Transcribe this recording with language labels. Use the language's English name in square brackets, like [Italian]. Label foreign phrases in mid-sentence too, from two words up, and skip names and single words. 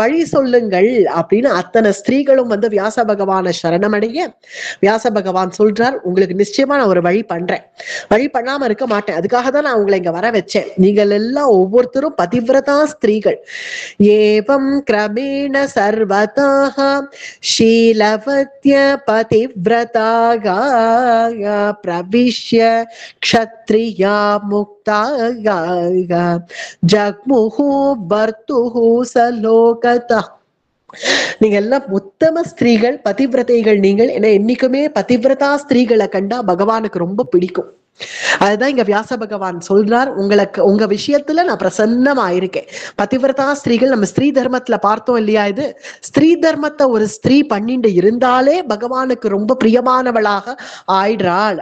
[Tamil] வழி சொல்லுங்கள் அப்படின்னு அத்தனை ஸ்திரீகளும் வந்து வியாச பகவான சரணமடைய வியாச பகவான் சொல்றார், உங்களுக்கு நிச்சயமா நான் ஒரு வழி பண்றேன், வழி பண்ணாம இருக்க மாட்டேன், அதுக்காக தான் நான் உங்களை இங்க வர வச்சேன், நீங்கள் எல்லாம் ஒவ்வொருத்தரும் பதிவிரதா ஸ்திரீகள், [Sanskrit] एवं क्रमेण सर्वथा शीलवत्य पतिव्रतागा प्रविश्य क्षत्रिया मुक्तागा जग्मुहु भर्तुहु सलोकतः. [Tamil] நீங்க எல்லாம் உத்தம ஸ்திரீகள், பதிவிரதைகள், நீங்கள் என்ன என்னைக்குமே பதிவிரதா ஸ்திரீகளை கண்டா பகவானுக்கு ரொம்ப பிடிக்கும். அதுதான் இங்க வியாச பகவான் சொல்றார், உங்க விஷயத்துல நான் பிரசன்னமா இருக்கேன். பதிவிரதா ஸ்திரீகள் நம்ம ஸ்திரீ தர்மத்துல பார்த்தோம் இல்லையா, இது ஸ்திரீ தர்மத்தை ஒரு ஸ்திரீ பண்ணிட்டு இருந்தாலே பகவானுக்கு ரொம்ப பிரியமானவளாக ஆயிடுறாள்.